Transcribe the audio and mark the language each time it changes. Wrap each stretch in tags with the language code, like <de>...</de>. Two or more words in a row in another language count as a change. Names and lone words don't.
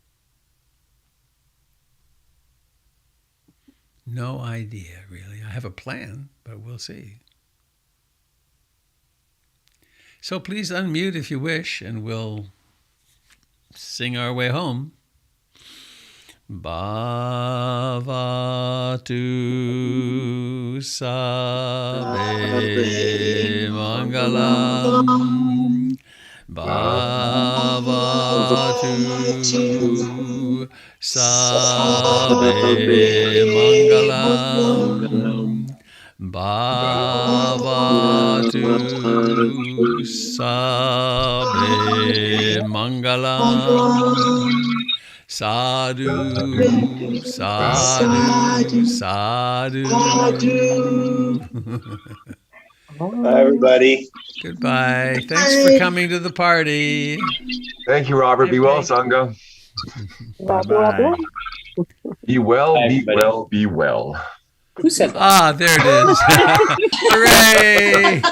<en>No idea, really. I have a plan, but we'll see. So please unmute if you wish, and we'll sing our way home.</en> <pi>Bhavatu Sabe Mangalam. Bhavatu Sabe Mangalam. Bhavatu Sabe Mangalam. Sadhu, sadhu, sadhu.</pi> <en>Bye, everybody. Goodbye. Thanks for coming to the party. Thank you, Robert. Be well, Sangha. Bye-bye. Be well, Bye, be everybody. well, be well. Who said that? Ah, there it is. Hooray!</en>